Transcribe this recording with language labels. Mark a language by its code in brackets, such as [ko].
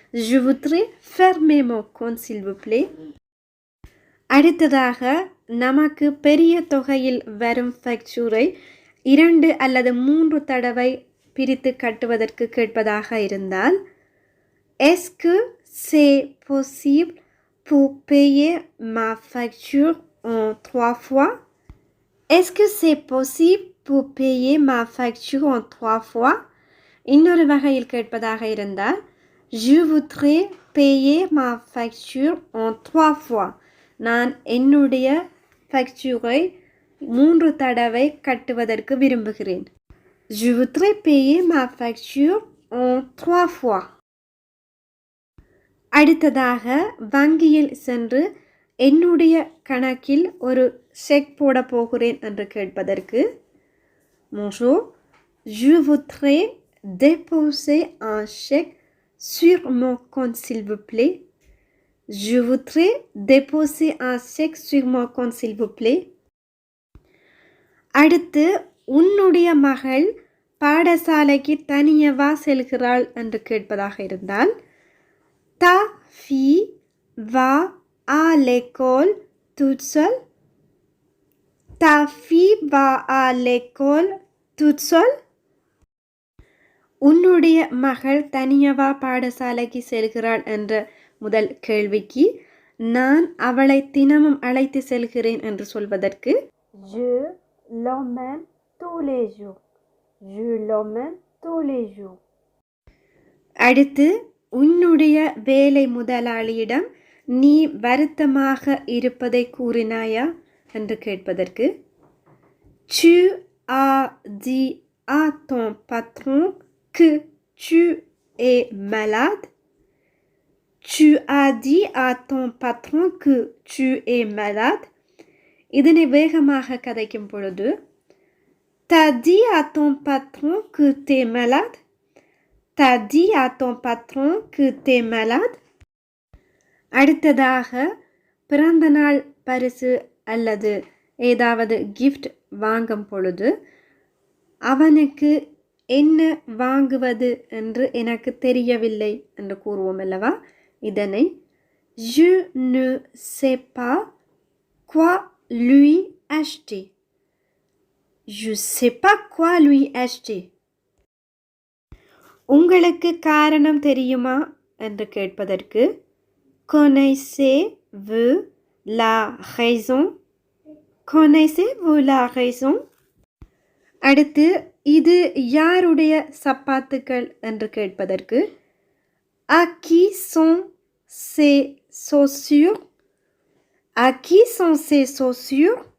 [fr] Je voudrais fermer mon compte s'il vous plaît. [ta] அடுத்ததாக நமக்கு பெரிய தொகையில் வரும் ஃபேக்சூரை 2 அல்லது 3 தடவை பிரித்து கட்டுவதற்கு கேட்பதாக இருந்தால் [fr] Est-ce que c'est possible pour payer ma facture en 3 fois? Est-ce que c'est possible pour payer ma facture en 3 fois? [ta] இன்னொரு வகையில் கேட்பதாக இருந்தால் [fr] Je voudrais payer ma facture en 3 fois. [ta] நான் என்னுடைய ஃபேக்சூரை 3 தடவை கட்டுவதற்கு விரும்புகிறேன். [fr] Je voudrais payer ma facture en 3 fois. [ta] அடுத்ததாக வங்கியில் சென்று என்னுடைய கணக்கில் ஒரு செக் போட போகிறேன் என்று கேட்பதற்கு [fr] Bonjour, je voudrais déposer un chèque sur mon compte s'il vous plaît. Je voudrais déposer un chèque sur mon compte s'il vous plaît. [ta] அடுத்து உன்னுடைய மகள் பாடசாலைக்கு தனியவா செல்கிறாள் என்று கேட்பதாக இருந்தால் [fr] Ta fille va à l'école toute seule. Ta fille va à l'école toute seule. [ta] உன்னுடைய மகள் தனியவா பாடசாலைக்கு செல்கிறாள் என்ற முதல் கேள்விக்கு நான் அவளை தினமும் அழைத்து செல்கிறேன் என்று சொல்வதற்கு [fr] Je l'emmène tous les jours. Je l'emmène tous les jours. [ta] அடுத்து உன்னுடைய வேலை முதலாளியிடம் நீ வருத்தமாக இருப்பதை கூறினாயா என்று கேட்பதற்கு [fr] Tu as dit à ton patron que tu es malade. Tu as dit à ton patron que tu es malade. [ta] இதனை வேகமாக கதைக்கும் பொழுது [fr] T'as dit à ton patron que t'es malade. T'as dit à ton patron que t'es malade. [ta] அடுத்ததாக பிறந்த நாள் பரிசு அல்லது ஏதாவது கிஃப்ட் வாங்கும் பொழுது அவனுக்கு என்ன வாங்குவது என்று எனக்கு தெரியவில்லை என்று கூறுவோம் அல்லவா. இதனை [fr] Je ne sais pas quoi lui acheter. Je sais pas quoi lui acheter. [ta] உங்களுக்கு காரணம் தெரியுமா என்று கேட்பதற்கு [fr] Connaissez-vous la raison? Connaissez-vous la raison? [ta] அடுத்து இது யாருடைய சப்பாத்துக்கள் என்று கேட்பதற்கு [fr] À qui sont ces chaussures? À qui sont ces chaussures?